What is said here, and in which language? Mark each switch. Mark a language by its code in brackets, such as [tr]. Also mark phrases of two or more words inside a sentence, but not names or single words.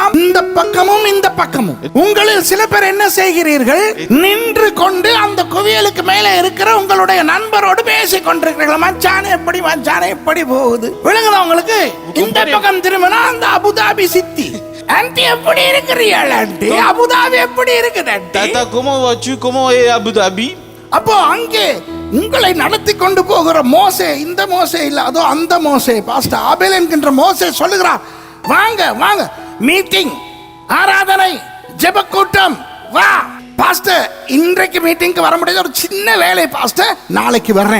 [ta] இந்த பக்கமும் இந்த பக்கமும். உங்களில் சில பேர் என்ன செய்கிறீர்கள்? நின்று கொண்டு அந்த குவியலுக்கு மேலே இருக்கிற உங்களுடைய நண்பரோடு பேசிக் கொண்டிருக்கிறீர்கள். மச்சானே எப்படி, மச்சானே எப்படி போகுது, விளங்குதா உங்களுக்கு? இந்த பக்கம் திரும்பினா அந்த அபுதாபி சித்தி, ஆன்ட்டி எப்படி இருக்கிறீர்கள், ஆன்ட்டி அபுதாபி எப்படி இருக்குது, [fr] Tata, comment vas-tu? Comment est Abu Dhabi? [ta] அப்போ அங்கே உங்களை நடத்தி கொண்டு போகிற மோசே, இந்த மோசே இல்ல, அதோ அந்த மோசே, பாஸ்டர் ஆபேல் என்கின்ற மோசே சொல்லுகிறார், வாங்க வாங்க, மீட்டிங், ஆராதனை, ஜெப கூட்டம், வா பாஸ்டர், இன்றைக்கு மீட்டிங்க்கு வர முடியாது, ஒரு சின்ன வேலை பாஸ்டர், நாளைக்கு வர்றேன்.